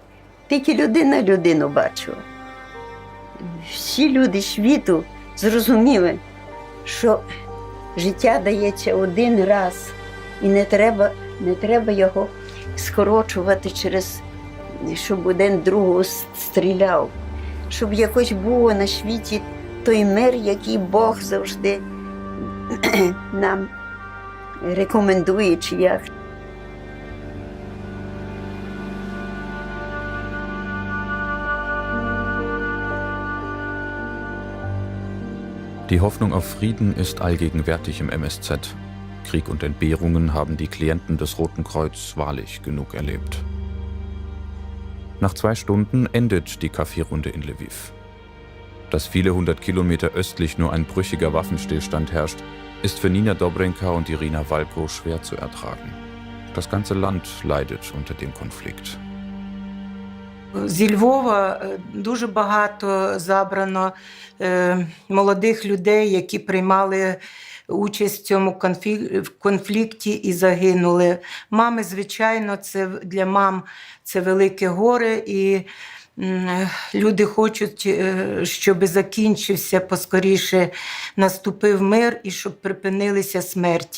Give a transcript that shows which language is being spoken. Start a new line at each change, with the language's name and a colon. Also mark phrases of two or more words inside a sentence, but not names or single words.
Ukrainian: Тільки людина людину бачила. Всі люди світу зрозуміли, що життя дається один раз, і не треба його скорочувати через, щоб один другого стріляв, щоб якось було на світі той мир, який Бог завжди нам рекомендує, чи як.
German: Die Hoffnung auf Frieden ist allgegenwärtig im MSZ. Krieg und Entbehrungen haben die Klienten des Roten Kreuz wahrlich genug erlebt. Nach 2 Stunden endet die Kaffeerunde in Lwiw. Dass viele 100 Kilometer östlich nur ein brüchiger Waffenstillstand herrscht, ist für Nina Dobrenka und Irina Walko schwer zu ertragen. Das ganze Land leidet unter dem Konflikt.
Ukrainian: Зі Львова дуже багато забрано молодих людей, які приймали участь в цьому конфлікті і загинули. Мами, звичайно, це для мам це велике горе, і люди хочуть, щоб закінчився поскоріше, наступив мир і щоб припинилися смерті.